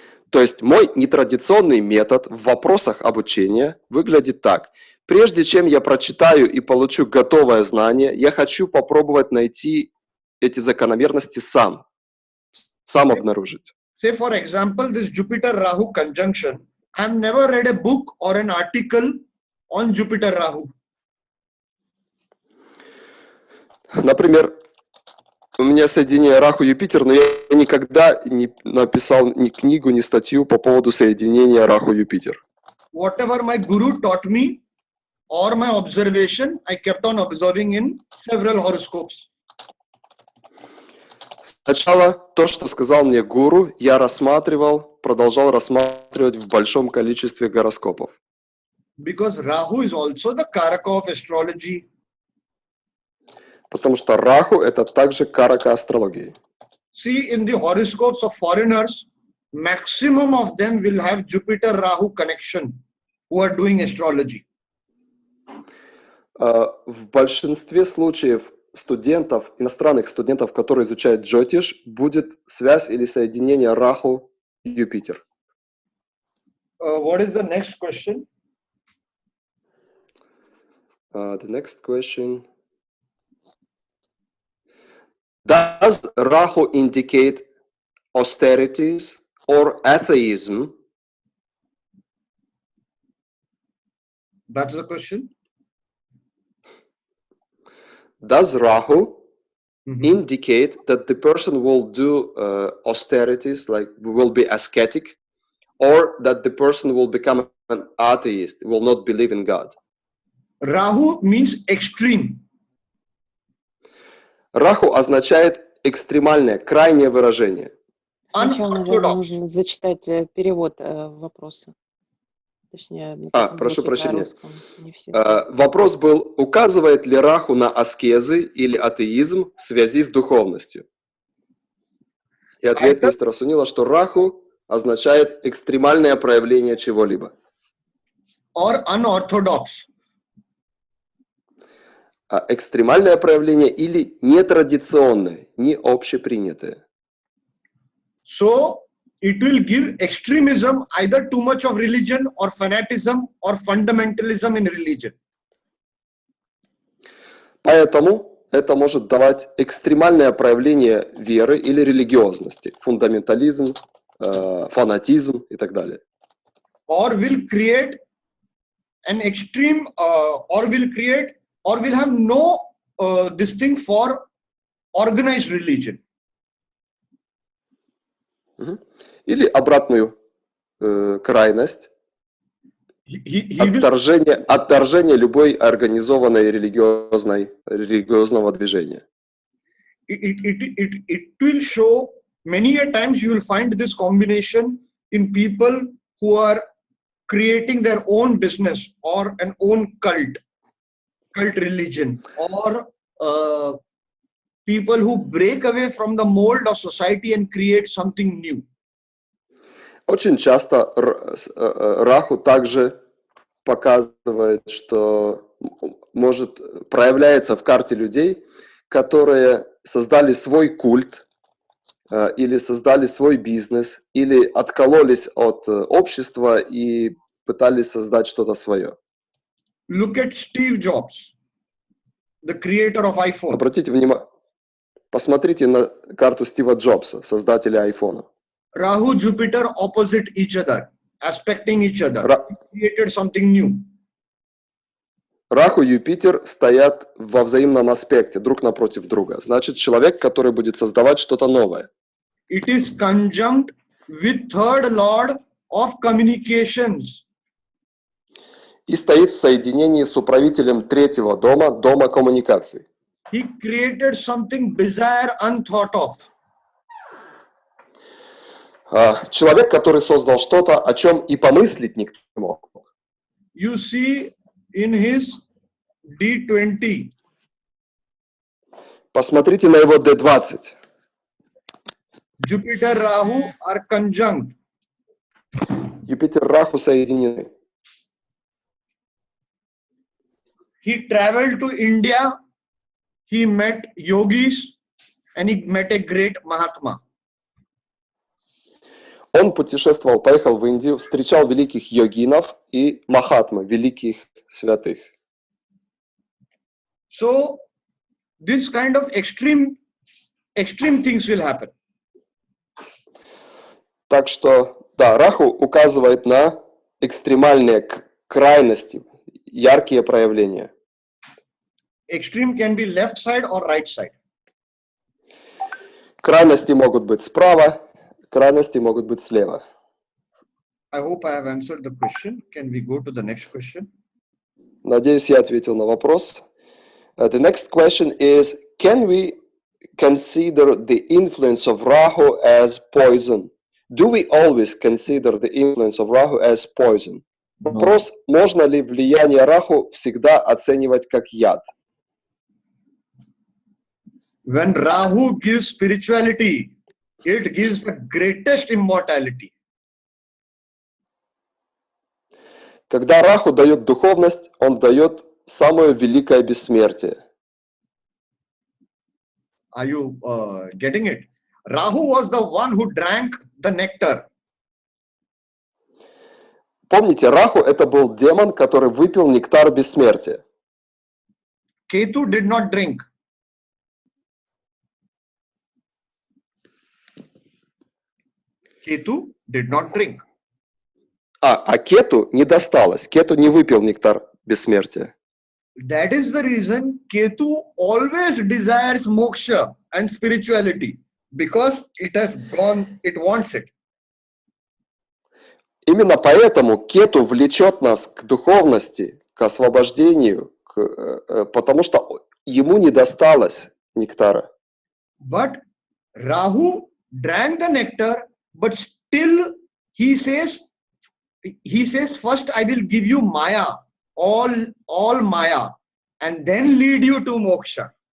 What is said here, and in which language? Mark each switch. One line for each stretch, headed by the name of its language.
Russian: То есть мой нетрадиционный метод в вопросах обучения выглядит так. Прежде чем я прочитаю и получу готовое знание, я хочу попробовать найти эти закономерности сам обнаружить.
English: Say for example, this Jupiter-Rahu conjunction. I've never read a book or an article on Jupiter-Rahu.
Russian: Например, у меня соединение Раху-Юпитер, но я никогда не написал ни книгу, ни статью по поводу соединения Раху-Юпитер.
English: Whatever my guru taught me or my observation, I kept on observing in several horoscopes.
Russian: Сначала то, что сказал мне гуру, я продолжал рассматривать в большом количестве гороскопов.
English: Because Rahu is also the Karaka of astrology.
Russian: Потому что Раху – это также карака астрологии.
English: See, in the horoscopes of foreigners, maximum of them will have Jupiter-Rahu connection who are doing astrology.
Russian: В большинстве случаев студентов, иностранных студентов, которые изучают Джотиш, будет связь или соединение Раху-Юпитер.
English: What is the next question? The next question. Does Rahu indicate austerities or atheism? That's the question. Does Rahu Mhm. indicate that the person will do austerities, like will be ascetic, or that the person will become an atheist, will not believe in God? Rahu means extreme.
Russian: Раху означает экстремальное, крайнее выражение. Сначала, наверное,
English: Unorthodox.
Russian: нужно зачитать перевод вопроса. Точнее, на А, каком прошу языке, на прощения. русском. Не все знают. Вопрос был, указывает ли Раху на аскезы или атеизм в связи с духовностью? И ответ мистера Сунила, что Раху означает экстремальное проявление чего-либо.
English: Or unorthodox.
Russian: Экстремальное проявление или нетрадиционное, не общепринятое.
English: So it will give extremism, either too much of religion or fanaticism or fundamentalism in religion.
Russian: Поэтому это может давать экстремальное проявление веры или религиозности, фундаментализм, фанатизм и так далее.
English: Or will create an extreme, or will have no this thing for organized religion.
Russian: Или обратную крайность,
English: He will,
Russian: отторжение любой организованной религиозного движения.
English: it will show many a times you will find this combination in people who are creating their own business or an own cult religion, or people who break away from the mold of society and create something new.
Russian: Очень часто Раху также показывает, что проявляется в карте людей, которые создали свой культ, или создали свой бизнес, или откололись от общества и пытались создать что-то свое.
English: Look at Steve Jobs, the creator of iPhone.
Russian: Обратите внимание, посмотрите на карту Стива Джобса, создателя айфона.
English: Rahu, Jupiter opposite each other, aspecting each other. He created something new.
Russian: Раху и Юпитер стоят во взаимном аспекте, друг напротив друга. Значит, человек, который будет создавать что-то новое.
English: It is conjunct with third lord of communications.
Russian: И стоит в соединении с управителем третьего дома, дома коммуникаций.
English: He created something bizarre, unthought of.
Russian: Человек, который создал что-то, о чем и помыслить никто не мог.
English: You see in his D20.
Russian: Посмотрите на его D20.
English: Jupiter, Rahu are conjunct.
Russian: Юпитер, Раху соединены.
English: He traveled to India. He met yogis and he met a great Mahatma.
Russian: Он путешествовал, поехал в Индию, встречал великих йогинов и махатмы, великих святых.
English: So this kind of extreme things will happen.
Russian: Так что, да, Раху указывает на экстремальные крайности, яркие проявления.
English: Extreme can be left side or right side.
Russian: Крайности могут быть справа, крайности могут быть слева.
English: I hope I have answered the question. Can we go to the next question?
Russian: Надеюсь, я ответил на вопрос.
English: The next question is, can we consider the influence of Rahu as poison? Do we always consider the influence of Rahu as poison?
Russian: Вопрос, можно ли влияние Раху всегда оценивать как яд?
English: When Rahu gives spirituality, it gives the greatest immortality.
Russian: Когда Раху дает духовность, он дает самое великое бессмертие.
English: Are you getting it? Rahu was the one who drank the nectar.
Russian: Помните, Раху это был демон, который выпил нектар бессмертия.
English: Ketu did not drink. Ketu did not drink.
Russian: А Кету не досталось. Кету не выпил нектар бессмертия.
English: That is the reason Ketu always desires moksha and spirituality, because it has gone, it wants it.
Russian: Именно поэтому Кету влечет нас к духовности, к освобождению, потому что ему не досталось нектара.
English: But Rahu drank the nectar, but still he says, first I will give you Maya, all Maya, and then lead you to moksha.